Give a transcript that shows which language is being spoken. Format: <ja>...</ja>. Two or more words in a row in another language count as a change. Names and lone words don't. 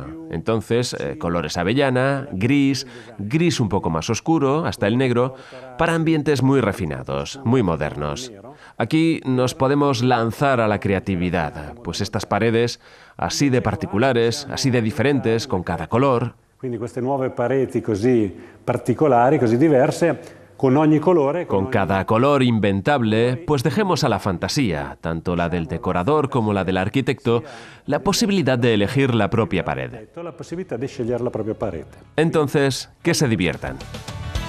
<es>Entonces, colores avellana, gris un poco más oscuro, hasta el negro, para ambientes muy refinados, muy modernos. Aquí nos podemos lanzar a la creatividad, pues estas paredes, así de particulares, así de diferentes, con cada color.</es> <it>Quindi queste nuove pareti così particolari, così diverse, con ogni colore.</it> <es>Con cada color inventable, pues dejemos a la fantasía, tanto la del decorador como la del arquitecto, la posibilidad de elegir la propia pared.</es> <it>La posibilità di scegliere la propria parete.</it> <es>Entonces, que se diviertan.</es>